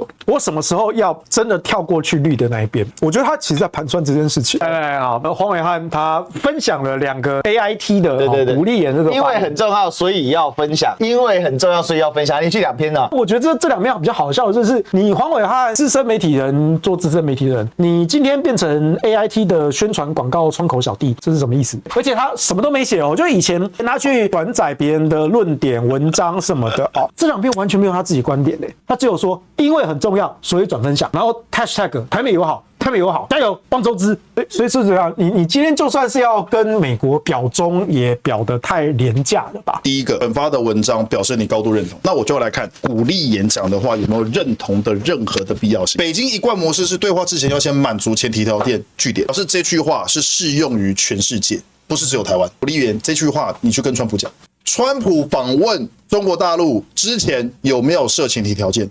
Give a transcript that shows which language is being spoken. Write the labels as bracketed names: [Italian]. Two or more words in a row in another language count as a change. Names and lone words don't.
[Chinese] 我什麼時候要真的跳過去綠的那一邊？我覺得他其實在盤算這件事情。好，那黄暐瀚他分享了2個 AIT 的鼓勵言這個，因為很重要，所以要分享；因為很重要，所以要分享。連續2篇呢？我覺得這2篇比較好笑的就是，你黃暐瀚資深媒體人做資深媒体人，你今天变成 AIT 的宣傳廣告窗口小弟，這是什麼意思？而且他什麼都沒寫哦，就以前拿去轉載別人的論點、文章什麼的哦，這2篇完全沒有他自己觀點嘞，他只有說因為很重要，所以轉分享，然後 hashtag 台美友好。台美友好，加油，汪周知。所以是这樣，你今天就算是要跟美國表忠，也表得太廉價了吧？第一個本發的文章表示你高度認同，那我就要來看鼓勵言講的話有沒有認同的任何的必要性。北京一貫模式是對話之前要先滿足前提條件，句點，表示這句話是適用於全世界，不是只有台灣。鼓勵言這句話，你去跟川普講。川普訪問中國大陸之前有沒有設前提條件？